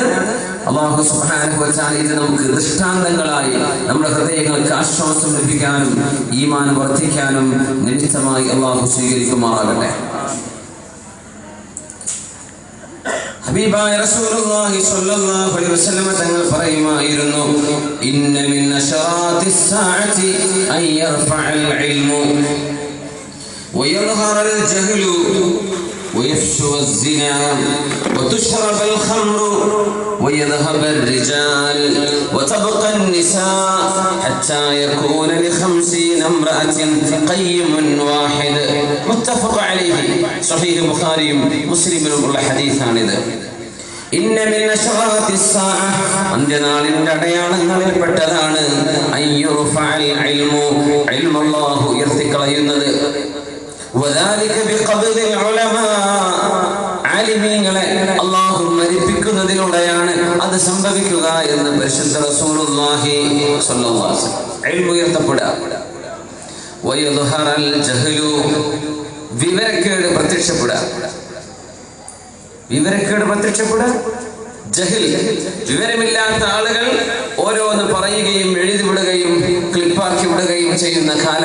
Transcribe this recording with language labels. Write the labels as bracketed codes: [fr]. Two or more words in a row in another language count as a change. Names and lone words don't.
[ml] അല്ലാഹു [ar] سبحانه وتعالى [ml] ഇത് നമുക്ക് ദൃഷ്ടാന്തങ്ങളായി നമ്മുടെ ഹൃദയങ്ങൾക്ക് ആശ്വാസം ലഭിക്കാനും ഈമാൻ വർദ്ധിക്കാനും നിമിത്തമായി അല്ലാഹു സ്വീകരിക്കുമാറാകട്ടെ. ഹബീബായ [ar] رسول الله صلى الله عليه وسلم [ml] തങ്ങൾ പറയുമായിരുന്നു, [ar] إن من أشراط الساعة أن يرفع العلم ويظهر الجهل ويفشو الزنا وتشرب الخمر ويذهب الرجال وتبقى النساء حتى يكون ل50 امرأة قيم واحد متفق عليه صحيح البخاري مسلم الحديث عن ذلك. إن من أشراط الساعة [ml] അന്ത്യനാളിന്റെ അടയാളങ്ങളിൽ പെട്ടതാണ് [ar] أن يرفع العلم, [ml] ഇൽമു അല്ലാഹു ഉയർത്തിക്കളയുന്നത്. [ar] وذلك بقبض العلماء, [ml] ആലിമീങ്ങളെ അല്ലാഹു മരിപ്പിക്കുന്നതിലൂടെയാണ് അത് സംഭവിക്കുക എന്ന് പരിശുദ്ധ [ar] رسول الله صلى الله عليه وسلم. [ml] ഇൽമു ഉയർത്തപ്പെടുക. [ar] ويظهر الجهل, [ml] വിവരക്കേട് പ്രത്യക്ഷപ്പെടുക. വിവരക്കേട് പ്രത്യക്ഷപ്പെടുക, ജഹൽ, വിവരമില്ലാത്ത ആളുകൾ ഓരോന്ന് പറയുകയും എഴുതി വിടുകയും ക്ലിപ്പാക്കി വിടുകയും ചെയ്യുന്ന കാലം.